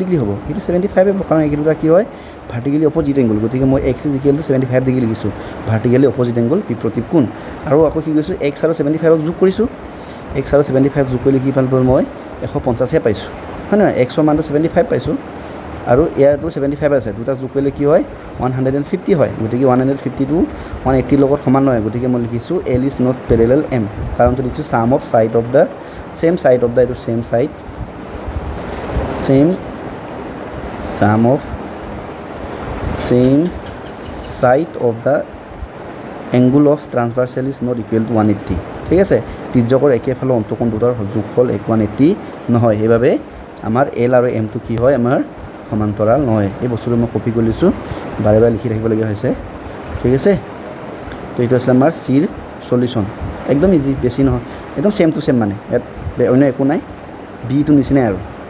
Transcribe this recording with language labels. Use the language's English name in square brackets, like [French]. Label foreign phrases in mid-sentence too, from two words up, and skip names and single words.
[Assamese] ডিগ্ৰী হ'ব এইটো 75 হ'ব কাৰণ এইটো কি হয় [English] vertically opposite angle [Assamese] গতিকে মই [English] x is equal to [Assamese] 75 ডিগ্ৰী লিখিছোঁ [English] vertically opposite angle [Assamese] বিপ্ৰতীপ কোণ আৰু আকৌ কি কৈছোঁ এক্স আৰু 75ক যোগ কৰিছোঁ এক্স আৰু 75 যোগ কৰিলে কি পালোঁ মই 150হে পাইছোঁ হয় নহয় এক্সৰ মানটো 75 পাইছোঁ আৰু ইয়াৰটো 75 আছে দুটা যোগ কৰিলে কি হয় 150 হয় গতিকে 150 টো 180 লগত সমান নহয় গতিকে মই লিখিছোঁ [English] L is not parallel M [Assamese] কাৰণটো লিখিছোঁ [English] sum of side of the same side of the [Assamese] এইটো same [English] side of the angle of transversal is not equal to 180 [Assamese] ঠিক আছে তিৰ্যকৰ একেফালৰ অন্তকোণ দুটাৰ যোগফল 180 নহয় সেইবাবে আমাৰ L আৰু M টো কি হয় আমাৰ সমান্তৰাল নহয় এই বস্তুটো মই কপি কৰি লৈছোঁ বাৰে বাৰে লিখি থাকিবলগীয়া হৈছে ঠিক আছে তো এইটো আছিল আমাৰ [English] sir solution ekdam easy [Assamese] বেছি নহয় একদম [English] same to same [Assamese] মানে ইয়াত অন্য একো নাই বিটো নিচিনাই আৰু